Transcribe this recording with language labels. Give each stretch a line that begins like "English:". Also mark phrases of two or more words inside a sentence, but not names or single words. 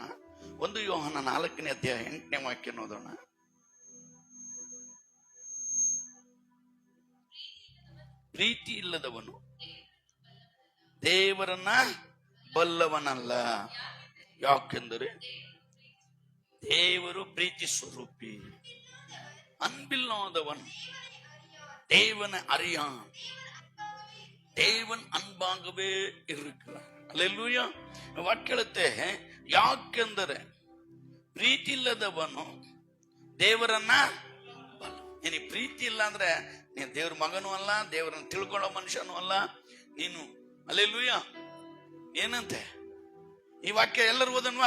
Kannada: 1 ಯೋಹಾನ 4ನೇ ಅಧ್ಯಾಯ 8ನೇ ವಾಕ್ಯ ಓದೋಣ. ಪ್ರೀತಿ ಇಲ್ಲದವನು ದೇವರನ್ನ ಬಲ್ಲವನಲ್ಲ. ಯಾಕೆಂದರೆ ದೇವರು ಪ್ರೀತಿ ಸ್ವರೂಪಿ.
Tamil: அன்பில்லாதவன் தேவனை அறியான், தேவன் அன்பாகவே இருக்கிறார். அல்லேலூயா.
Kannada: ವಾಕ್ಯಳುತ್ತೆ. ಯಾಕೆಂದರೆ ಪ್ರೀತಿ ಇಲ್ಲದವನು ದೇವರನ್ನ ಬಲ್ಲ. ನೀನು ಪ್ರೀತಿ ಇಲ್ಲ ಅಂದ್ರೆ ನೀನು ದೇವ್ರ ಮಗನೂ ಅಲ್ಲ, ದೇವರನ್ನ ತಿಳ್ಕೊಳ್ಳೋ ಮನುಷ್ಯನೂ ಅಲ್ಲ ನೀನು. அல்லேலூயா. ಏನಂತೆ ಈ ವಾಕ್ಯ? ಎಲ್ಲರೂ ಓದನ್ವಾ?